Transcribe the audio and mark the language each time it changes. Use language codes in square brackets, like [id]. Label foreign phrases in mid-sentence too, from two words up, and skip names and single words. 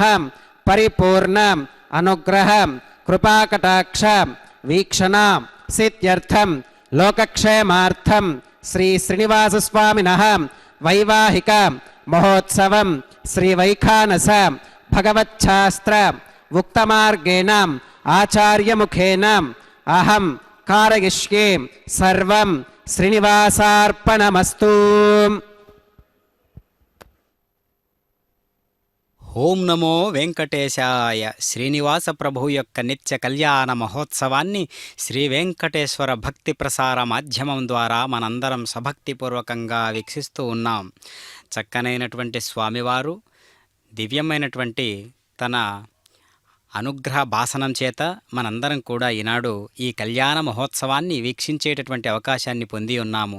[sa] परिपूर्ण अनुग्रह कृपाकटाक्ष वीक्षण सिद्ध्यर्थम लोकक्षेमार्थम श्री श्रीनिवासस्वामिनः वैवाहिक महोत्सवं श्री वैखानस भगवच्छास्त्र उक्तमार्गेण आचार्य मुखेन अहं कारयिष्ये सर्वं श्रीनिवासार्पणमस्तु। ఓం నమో వెంకటేశాయ। [te] శ్రీనివాస ప్రభు యొక్క నిత్య కళ్యాణ మహోత్సవాన్ని శ్రీ వెంకటేశ్వర భక్తి ప్రసార మాధ్యమం ద్వారా మనందరం సభక్తిపూర్వకంగా వీక్షిస్తూ ఉన్నాం। చక్కనైనటువంటి స్వామివారు దివ్యమైనటువంటి తన అనుగ్రహ భాసనం చేత మనందరం కూడా ఈనాడు ఈ కళ్యాణ మహోత్సవాన్ని వీక్షించేటటువంటి అవకాశాన్ని పొంది ఉన్నాము।